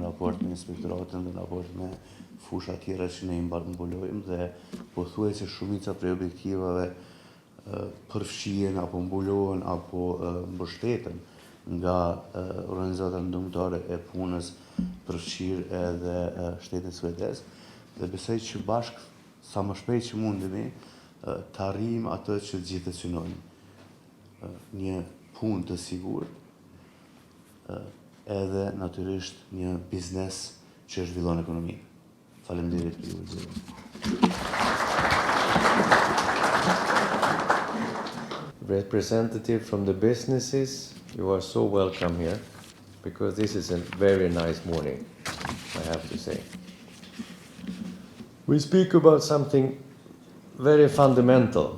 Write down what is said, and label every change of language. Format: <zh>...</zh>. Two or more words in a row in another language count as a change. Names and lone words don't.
<sq>raport me inspektoratën dhe në raport me fusha tjera që ne i mbulojmë dhe pothuajse shumica prej objektivave përfshihen apo mbulohen apo mbështeten nga organizata ndërkombëtare e punës, përfshirë edhe shtetin suedez, dhe besoj që bashkë sa më shpejt që mundemi të arrijmë atë që të gjithë synojnë. Një punë të sigurt, edhe natyrisht një biznes që zhvillon ekonominë. Faleminderit për ju.</sq> <en>Representative from the businesses, you are so welcome here, because this is a very nice morning, I have to say. We speak about something very fundamental.</en>